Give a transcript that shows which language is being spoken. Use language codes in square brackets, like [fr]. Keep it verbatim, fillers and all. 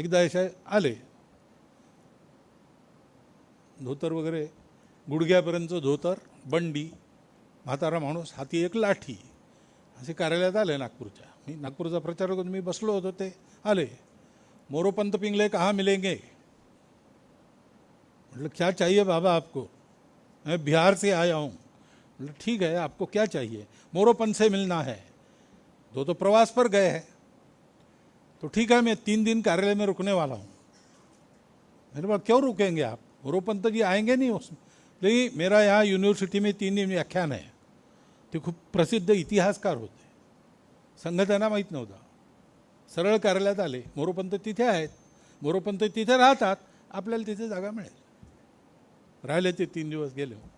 [mr] एकदा अशा आले, धोतर वगैरे, गुडघ्यापर्यंत धोतर, बंडी, म्हातारा माणूस, हाती एक लाठी, असे कार्यालयात आले नागपूरच्या. मी नागपूरचा प्रचारक होतो, मी बसलो होतो. ते आले, मोरोपंत पिंगले [hi] कहाँ मिलेंगे? [mr] म्हटलं [hi] क्या चाहिए बाबा आपको? मैं बिहार से आया हूँ. बोले ठीक है, आपको क्या चाहिए? मोरोपंत से मिलना है. दो तो प्रवास पर गए हैं, तो ठीक है, मैं तीन दिन कार्यालय में रुकने वाला हूँ. मेरे बोला क्यों रुकेंगे आप, मोरोपंत जी आएंगे नहीं उसमें? लेकिन मेरा यहाँ यूनिवर्सिटी में तीन दिन व्याख्यान है. [mr] ते खूप प्रसिद्ध इतिहासकार होते, संघ त्यांना माहीत नव्हता. सरळ कार्यालयात आले, मोरोपंत तिथे आहेत, मोरोपंत तिथे राहतात, आपल्याला तिथे जागा मिळेल. राहिले ते तीन दिवस गेले.